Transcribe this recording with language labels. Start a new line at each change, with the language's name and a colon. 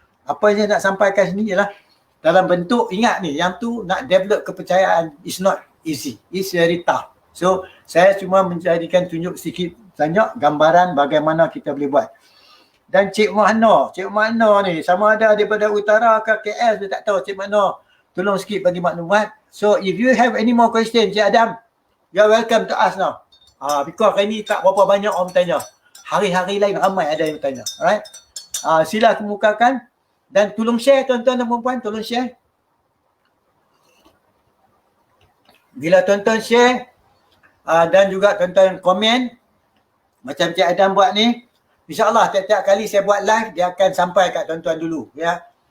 Malay: Apa yang saya nak sampaikan sini ialah dalam bentuk, ingat ni, yang tu nak develop kepercayaan
English: is not easy, it's very tough.
Malay: So saya cuma menjadikan tunjuk sikit banyak gambaran bagaimana kita boleh buat. Dan Cik Mahno ni sama ada daripada utara ke KL, saya tak tahu. Cik Mahno, tolong sikit bagi maklumat.
English: So if you have any more question, Cik Adam, you are welcome to ask now.
Malay: Because hari ni tak berapa banyak orang bertanya. Hari-hari lain ramai ada yang bertanya. Alright. Sila kemukakan dan tolong share tuan-tuan dan puan-puan, tolong share. Bila tuan-tuan share dan juga tuan-tuan komen macam Cik Adam buat ni, InsyaAllah tiap-tiap kali saya buat live, dia akan sampai kat tuan-tuan dulu. Ya.